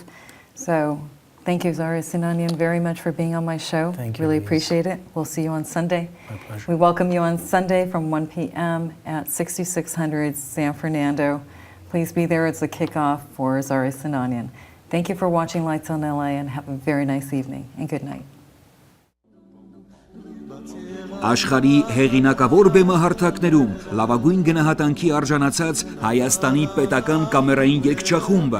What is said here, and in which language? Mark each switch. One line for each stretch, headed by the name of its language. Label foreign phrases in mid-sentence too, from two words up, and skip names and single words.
English: So thank you, Zareh Sinanyan, very much for being on my show. Thank you. Really appreciate it. We'll see you on Sunday. My pleasure. We welcome you on Sunday from 1 p.m. at 6600 San Fernando. Please be there. It's a kickoff for Zareh Sinanyan. Thank you for watching Lights on LA, and have a very nice evening, and good night.
Armenian: Աշխարհի հեղինակավոր բեմահարթակներում լավագույն գնահատանքի արժանացած Հայաստանի պետական կամերային երգչախումբը